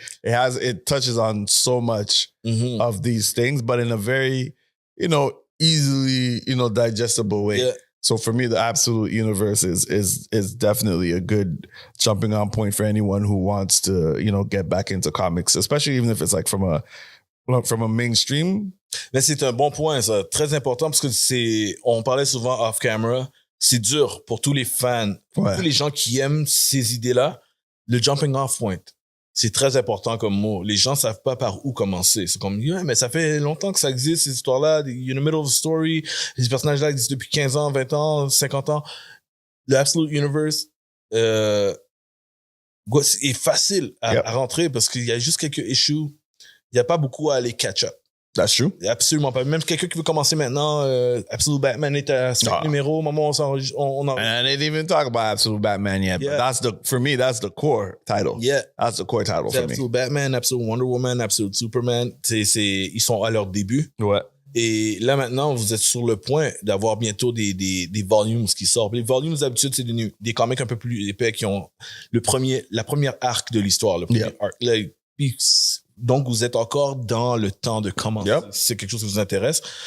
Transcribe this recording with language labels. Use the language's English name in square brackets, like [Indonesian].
[English] Like it touches on so much of these things, but in a very, easily, digestible way. Yeah. So for me, the Absolute Universe is definitely a good jumping on point for anyone who wants to, get back into comics, especially even if it's like from a mainstream. [French] Mais c'est un bon point, ça, très important, parce que on parlait souvent [English] off camera, [French] c'est dur pour tous les fans, pour tous les gens qui aiment ces idées-là. Le [English] jumping off point, [French] c'est très important comme mot. Les gens savent pas par où commencer. C'est comme, mais ça fait longtemps que ça existe, ces histoires-là. [English] You're in the middle of the story. [French] Les personnages-là existent depuis 15 ans, 20 ans, 50 ans. Le Absolute Universe, est facile à rentrer parce qu'il y a juste quelques issues. Il n'y a pas beaucoup à aller catch-up. [English] That's true. [French] Absolument pas. Même quelqu'un qui veut commencer maintenant, Absolute Batman est à 5 numéros. Maman, on [English] And I didn't even talk about Absolute Batman yet. Yeah. But for me, that's the core title. Yeah. That's the core title for me. [French] Absolute Batman, Absolute Wonder Woman, Absolute Superman. Ils sont à leur début. Ouais. Et là, maintenant, vous êtes sur le point d'avoir bientôt des volumes qui sortent. Les volumes, d'habitude, c'est des comics un peu plus épais qui ont la première arc de l'histoire. Le premier arc. Donc, vous êtes encore dans le temps de commencer. Yep. Si c'est quelque chose qui vous intéresse.